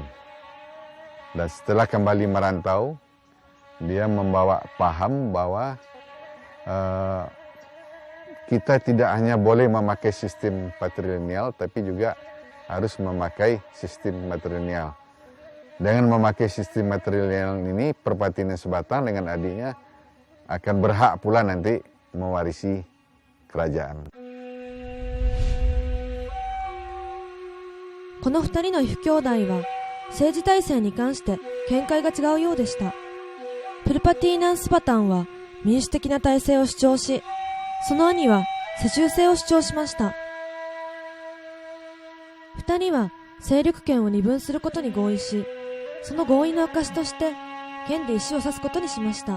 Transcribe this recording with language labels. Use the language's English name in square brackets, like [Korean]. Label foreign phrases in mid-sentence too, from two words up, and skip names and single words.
[Indonesian] Dan setelah kembali merantau, dia membawa paham bahwa kita tidak hanya boleh memakai sistem patrilineal, tapi juga harus memakai sistem matrilineal. Dengan memakai sistem matrilineal ini, Perpatinan Sebatang dengan adiknya akan berhak pula nanti mewarisi kerajaan. [Japanese] この2人の夫兄弟は政治体制に関して見解が違うようでした。プルパティーナン・スバタンは民主的な体制を主張し、その兄は世襲制を主張しました。2人は勢力圏を二分することに合意し、その合意の証として剣で石を刺すことにしました。